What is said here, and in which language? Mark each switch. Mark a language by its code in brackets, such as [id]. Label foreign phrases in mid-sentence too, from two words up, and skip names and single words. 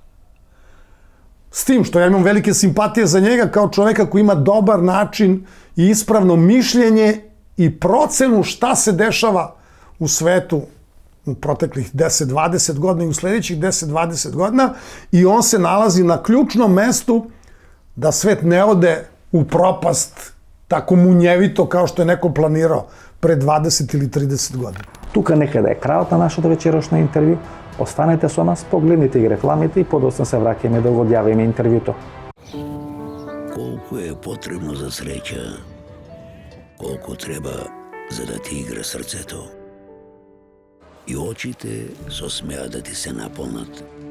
[sr] S tim što ja imam velike simpatije za njega kao čoveka koji ima dobar način i ispravno mišljenje i procenu šta se dešava u svetu u proteklih 10-20 godina i u sledećih 10-20 godina i on se nalazi na ključnom mestu da svet ne ode u propast tako munjevito kao što je neko planirao pre 20 ili 30 godina. [mk] Тука некаде е крајот на нашето вечерошно интервју. Останете со нас, погледнете ги рекламите и подоцна се враќаме да го одјавиме интервјуто. Колку е потребно за среќа, колку треба за да ти игра срцето. И очите со смеа да ти се наполнат.